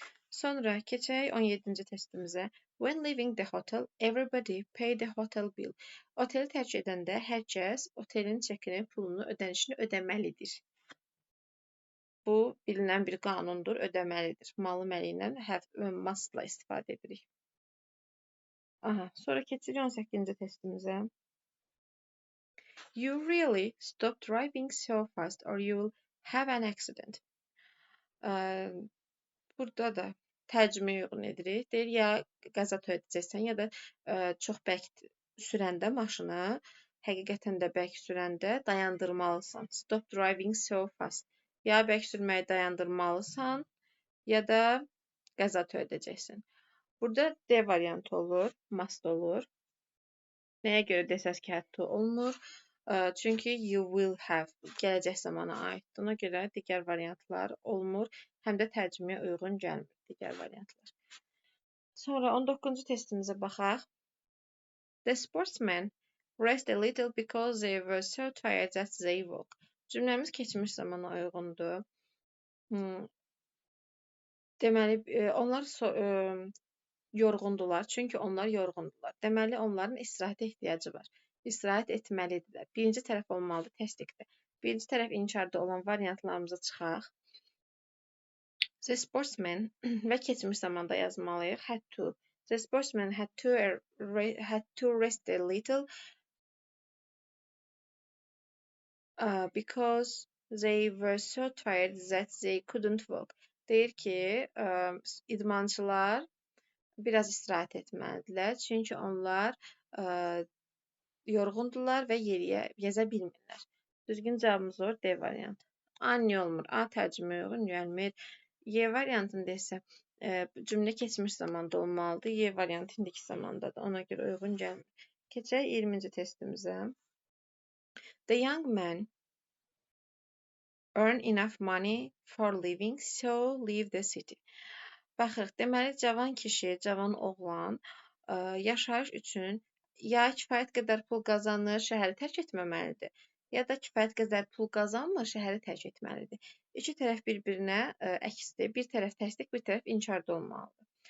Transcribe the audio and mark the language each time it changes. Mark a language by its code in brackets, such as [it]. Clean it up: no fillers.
[az] Sonra keçək 17-ci testimizə. [en] When leaving the hotel, everybody paid the hotel bill. [az] Oteli tərk edəndə hər kəs otelin çekini, pulunu, ödənişini ödəməlidir. Bu bilinən bir qanundur, ödəməlidir. Malı məli ilə mustla istifadə edirik. Sonra keçirik 18-ci testimizə. [en] You really stop driving so fast or you will have an accident. [az] Burada da tərcüməyə uyğun edirik. Deyir ya qəza törədəcəksən, ya da çox bərk sürəndə maşını, həqiqətən də bərk sürəndə dayandırmalısan. [en] Stop driving so fast. [az] Ya bərk sürməyi dayandırmalısan, ya da qəza törədəcəksən. Burada D variantı olur, must olur. Nəyə görə desəz ki, had to olmur? Çünki you will have gələcək zamana aiddir. Ona görə digər variantlar olmur. Həm də tərcüməyə uyğun gəlmir digər variantlar. Sonra 19-cu testimizə baxaq. [en] The sportsmen rest a little because they were so tired that they woke. [az] Cümləmiz keçmiş zamana uyğundur. Deməli, onlar yorğundular, çünki onlar yorğundular. Deməli, onların istirahətə ehtiyacı var. İstirahət etməlidirlər. Birinci tərəf olmalıdır, təsdiqdir. Birinci tərəf inkarda olan variantlarımıza çıxaq. The sportsman və keçmiş zamanda yazmalıyıq. [en] Had to. The sportsman had to rest a little because they were so tired that they couldn't walk. [az] Deyir ki, idmançılar biraz istirahət etməlidirlər, çünki onlar yorğundular və yeriyə gəzə bilmirlər. Düzgün cavabımız olur D variantı. A niyə olmur? A tərcüməyə uyğun gəlmir. Y variantında isə cümlə keçmiş zamanda olmalıdır. Y variantı indiki zamandadır. Ona görə uyğun gəlmir. Keçək 20-ci testimizə. [en] The young man earn enough money for living, so leave the city. [az] Baxırıq, deməli, cavan kişi, cavan oğlan yaşayış üçün ya kifayət qədər pul qazanır, şəhəri tərk etməməlidir, ya da kifayət qədər pul qazanmır, şəhəri tərk etməlidir. İki tərəf bir-birinə əksdir. Bir tərəf təsdiq, bir tərəf inkarda olmalıdır.